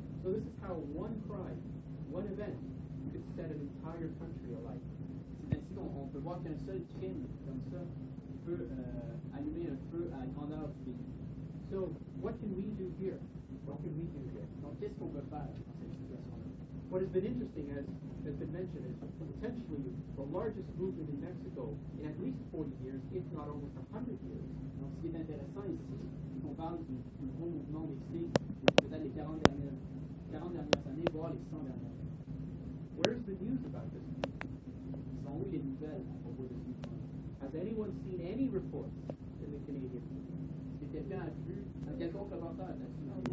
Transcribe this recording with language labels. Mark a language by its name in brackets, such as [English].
[English] So this is how one crime, one event, could set an entire country alight. [French] C'est ainsi qu'on peut voir qu'un seul crime comme ça peut allumer un feu à la grandeur du pays. [English] So what can we do here? What can we do here? [French] Donc qu'est-ce qu'on peut faire dans cette situation-là? [English] What has been interesting, as has been mentioned, is potentially the largest movement in Mexico in at least 40 years, if not almost 100 years. [French] Donc ce qui est intéressant ici, c'est qu'on parle du gros mouvement mexique, peut-être les 40 dernières années, voire les 100 dernières années. [English] Where's the news about this? [French] Sont où les nouvelles à propos de ce mouvement? [English] Has anyone seen any reports in the Canadian media? [French] Est-ce que quelqu'un a vu un quelconque reportage là-dessus?